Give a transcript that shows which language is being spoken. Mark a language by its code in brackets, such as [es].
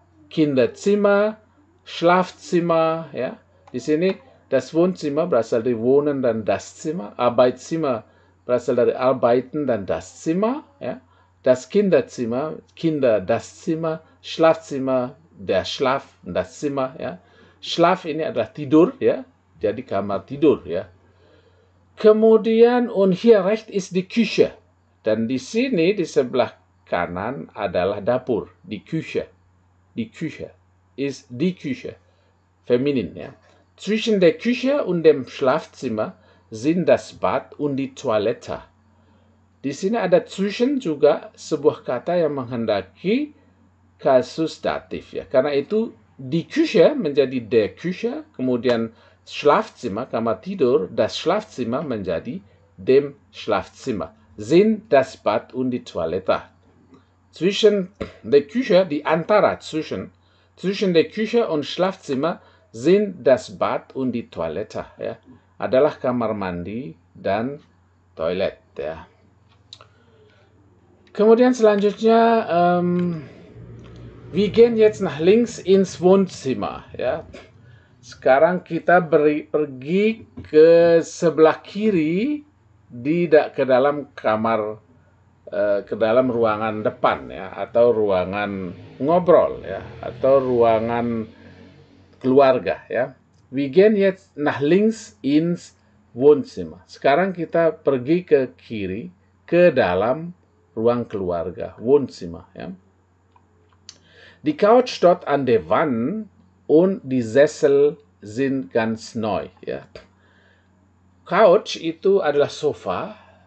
[de] Kinderzimmer, Schlafzimmer, ya. [id] Di sini das Wohnzimmer berasal dari wohnen dan das Zimmer, Arbeitszimmer berasal dari arbeiten dan das Zimmer, ya. [de] Das Kinderzimmer, Kinder, das Zimmer, Schlafzimmer, der Schlaf, das Zimmer, ya. [id] Schlaf ini adalah tidur, ya. Jadi kamar tidur, ya. Kemudian, [de] und hier rechts ist die Küche. [id] Dan di sini di sebelah kanan adalah dapur, die Küche. [de] Die Küche ist die Küche, feminin, ya. Zwischen der Küche und dem Schlafzimmer sind das Bad und die Toilette. [id] Di sini ada zwischen juga sebuah kata yang menghendaki kasus datif, ya. Karena itu die Küche menjadi der Küche, kemudian Schlafzimmer, kamar tidur, das Schlafzimmer menjadi dem Schlafzimmer. [de] Sind das Bad und die Toilette. Zwischen der Küche, die antara zwischen der Küche und Schlafzimmer sind das Bad und die Toilette, ya. [id] Adalah kamar mandi dan toilet, ya. Kemudian selanjutnya, [de] wir gehen jetzt nach links ins Wohnzimmer, ya. [id] Sekarang kita pergi ke sebelah kiri ke dalam kamar, ke dalam ruangan depan, ya, atau ruangan ngobrol, ya, atau ruangan keluarga, ya. [de] Wir gehen jetzt nach links ins Wohnzimmer. [id] Sekarang kita pergi ke kiri ke dalam ruang keluarga, Wohnzimmer, ya. [de] Die Couch steht an der Wand und die Sessel sind ganz neu, ya. [id] Couch itu adalah sofa.